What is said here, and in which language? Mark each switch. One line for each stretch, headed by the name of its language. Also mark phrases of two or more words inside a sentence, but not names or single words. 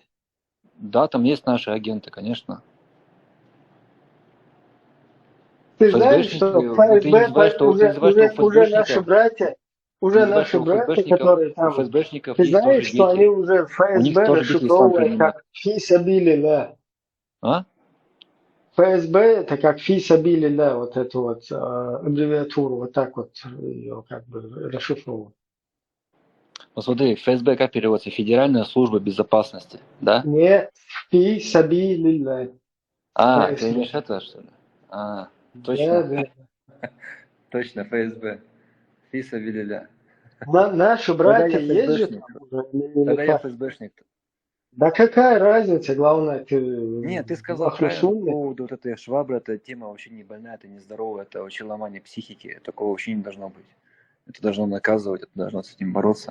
Russian: Да, там есть наши агенты, конечно. Ты знаешь, что ФСБ уже наши братья, которые там, ты знаешь, что они уже ФСБ расшифровывают как
Arabic: في سبيل الله.
Russian: ФСБ это как
Arabic: في سبيل الله,
Russian: вот эту вот аббревиатуру, вот так вот ее как бы расшифровывают. Ну смотри, ФСБ как переводится? Федеральная служба безопасности, да? Нет,
Arabic: في سبيل الله.
Russian: Ты имеешь это, что ли? Точно. Да. Точно, ФСБ.
Arabic: في سبيل الله.
Russian: Наши братья есть же? Тогда я ФСБшник. Да какая разница, главное, ты... Нет, ты сказал правильно по поводу вот этой швабры, эта тема вообще не больная, это не здоровая, это вообще ломание психики, такого вообще не должно быть. Это должно наказывать, это должно с этим бороться.